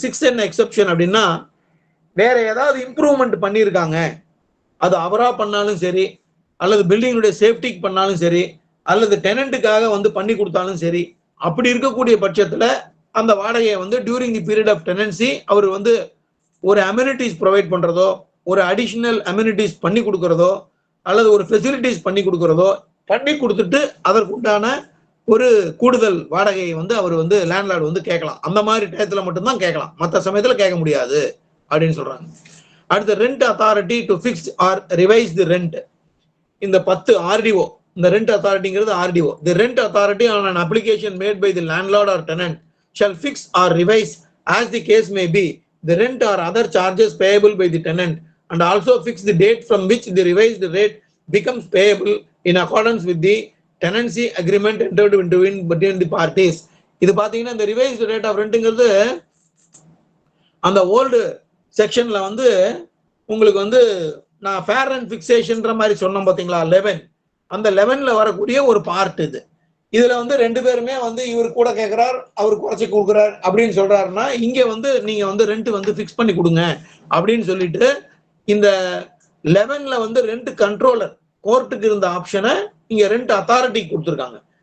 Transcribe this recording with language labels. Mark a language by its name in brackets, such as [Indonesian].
[Tamil] 6 என்ன எக்ஸெப்ஷன் அப்படின்னா, வேற ஏதாவது இம்ப்ரூவ்மெண்ட் பண்ணியிருக்காங்க, அது அவரா பண்ணாலும் சரி அல்லது பில்டிங்குடைய சேஃப்டிக்கு பண்ணாலும் சரி அல்லது டெனண்ட்டுக்காக வந்து பண்ணி கொடுத்தாலும் சரி, அப்படி இருக்கக்கூடிய பட்சத்துல அந்த வாடகையை வந்து [English] during the period of tenancy [Tamil] அவர் வந்து ஒரு அம்யூனிட்டிஸ் ப்ரொவைட் பண்றதோ, ஒரு அடிஷனல் அம்யூனிட்டிஸ் பண்ணி கொடுக்கறதோ அல்லது ஒரு ஃபெசிலிட்டிஸ் பண்ணி கொடுக்கறதோ பண்ணி கொடுத்துட்டு அதற்குண்டான ஒரு கூடுதல் வாடகையை வந்து அவர் வந்து லேண்ட்லார்டு வந்து கேட்கலாம். அந்த மாதிரி டயத்துல மட்டும்தான் கேட்கலாம், மற்ற சமயத்துல கேட்க முடியாது அப்படின்னு சொல்றாங்க. அடுத்து [English] Rent authority to fix or revise the rent. [Tamil] இந்த 10 ஆர்டிஓ, இந்த rent அத்தாரிட்டிங்கிறது RTO. [English] The rent authority on an application made by the landlord or tenant shall fix or revise as the case may be the rent or other charges payable by the tenant and also fix the date from which the revised rate becomes payable in accordance with the tenancy agreement entered into between the parties. [Tamil] இது பாத்தீங்கன்னா இந்த revised rate of ரெண்ட்ங்கிறது அந்த old செக்ஷன்ல வந்து உங்களுக்கு வந்து நான் fair and ஃபிக்சேஷன்ற மாதிரி சொன்னோம் பாத்தீங்களா 11, அந்த 11ல வரக்கூடிய ஒரு பார்ட் இது. இதுல வந்து 2 பேருமே வந்து இவர் கூட கேட்கிறார், அவர் குறைச்சி கொடுக்குறார் அப்படின்னு சொல்றாருன்னா இங்க வந்து நீங்க வந்து ரெண்ட் வந்து ஃபிக்ஸ் பண்ணி கொடுங்க அப்படின்னு சொல்லிட்டு இந்த 11ல வந்து ரெண்ட் கண்ட்ரோலர் கோர்ட்டுக்கு இருந்த ஆப்ஷனை இங்க ரெண்ட் அத்தாரிட்டி கொடுத்துருக்காங்க.